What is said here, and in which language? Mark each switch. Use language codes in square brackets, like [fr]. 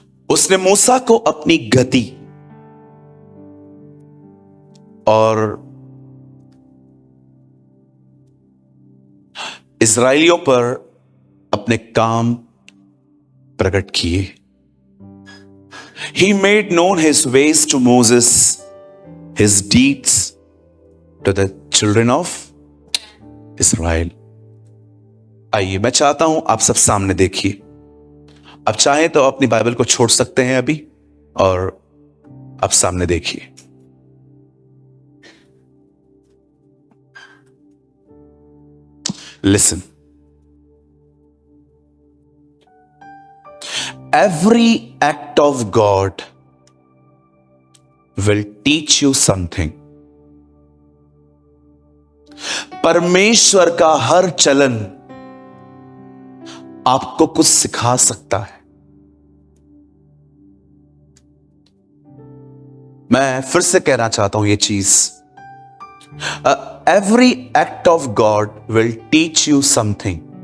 [hi] उसने मूसा को अपनी गति और इस्राएलियों पर अपने काम प्रकट किए। [en] He made known his ways to Moses, his deeds to the children of Israel. [hi] आइए, मैं चाहता हूं आप सब सामने देखिए। आप चाहें तो अपनी बाइबल को छोड़ सकते हैं अभी और आप सामने देखिए। [en] Listen. Every act of God will teach you something. [hi] परमेश्वर का हर चलन आपको कुछ सिखा सकता है। मैं फिर से कहना चाहता हूं ये चीज। [en] Every act of God will teach you something.